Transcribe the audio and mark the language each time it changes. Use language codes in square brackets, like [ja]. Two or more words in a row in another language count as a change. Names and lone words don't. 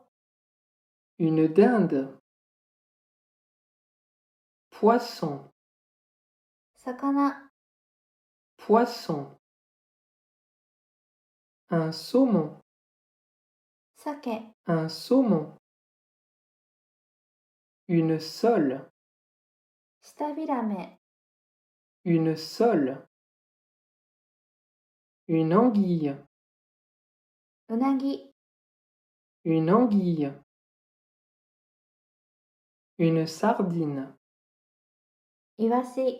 [fr] une dinde. Poisson, [ja] 魚、 [fr] poisson. Un saumon, [ja] 鮭、 [fr] un saumon. Une sole, [ja] 舌ビラメ、 [fr] une sole. Une anguille, [ja] うなぎ、 [fr] une anguille. Une sardine, [ja] イワシ、